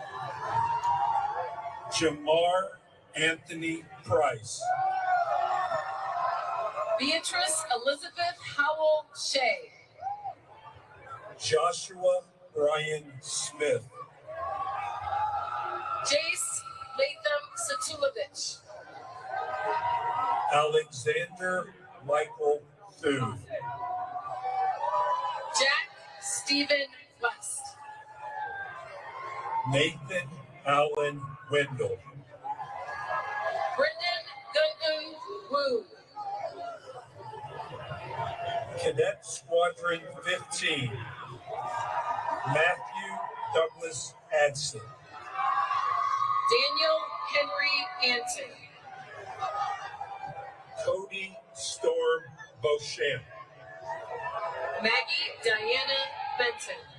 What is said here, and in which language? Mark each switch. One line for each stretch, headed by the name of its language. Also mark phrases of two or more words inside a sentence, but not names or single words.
English: Jamar Anthony Price. Beatrice Elizabeth Howell Shea. Joshua Brian Smith. Jace Latham Satulovich. Alexander Michael Thuth. Jack Stephen West. Nathan Allen Wendell. Brendan Gungun Wu. Cadet Squadron 15. Matthew Douglas Adson. Daniel Henry Anton. Cody Storm Beauchamp. Maggie Diana Benton.